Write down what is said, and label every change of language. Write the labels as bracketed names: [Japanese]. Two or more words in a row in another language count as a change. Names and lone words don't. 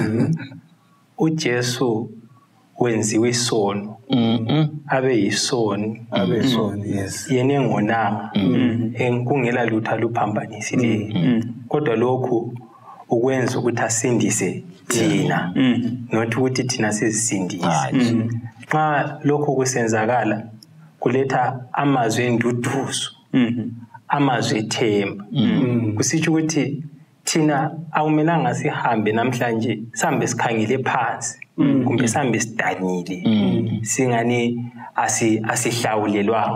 [Xhosa] uJesu wenziwe isono. Abe yisoni. [English] Yes. [Xhosa] Yena engonanga. Kungela lutho aluphambanisileyo. Kodwa lokhu ukwenza ukuthi asindise thina. Not ukuthi thina sizisindise. Xa lokho kusenzakala kuletha amazwi enduduzo. Amazwi ethemba. Kusitsho ukuthi thina awumelanga sihambe namhlanje sihambe sikhangile phansi kumbe sihambe sidanile singani asihlawulelwanga.